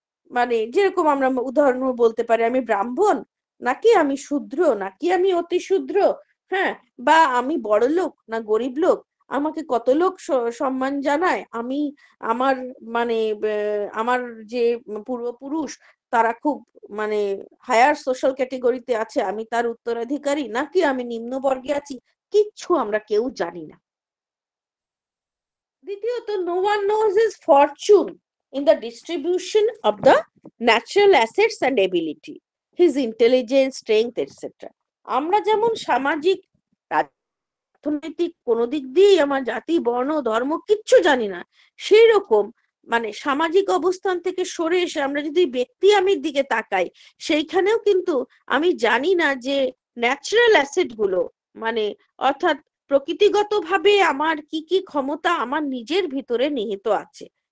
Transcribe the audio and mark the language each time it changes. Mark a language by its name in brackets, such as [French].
[Bangla] মানে যেরকম আমরা উদাহরণ বলতে পারি, আমি ব্রাহ্মণ নাকি আমি শূদ্র, নাকি আমি অতি শূদ্র, হ্যাঁ, বা আমি বড় লোক না গরিব লোক, আমাকে কত লোক সম্মান জানায়, আমি আমার মানে আমার যে পূর্বপুরুষ তারা খুব মানে হায়ার সোশ্যাল ক্যাটেগরিতে আছে, আমি তার উত্তরাধিকারী, নাকি আমি নিম্ন বর্গে আছি, কিচ্ছু আমরা কেউ জানি না। দ্বিতীয়ত, [English] no one knows his fortune in the distribution of the natural assets and ability, his intelligence, strength, etc. [Bangla] আমরা যেমন সামাজিক, অর্থনৈতিক কোনো দিক দিয়েই আমার জাতি বর্ণ ধর্ম কিচ্ছু জানি না, সেই রকম মানে সামাজিক অবস্থান থেকে সরে এসে আমরা যদি ব্যক্তি আমির দিকে তাকাই, সেইখানেও কিন্তু আমি জানি না যে ন্যাচারাল অ্যাসেট গুলো, মানে অর্থাৎ প্রকৃতিগতভাবে আমার কি কি ক্ষমতা আমার নিজের ভিতরে নিহিত আছে,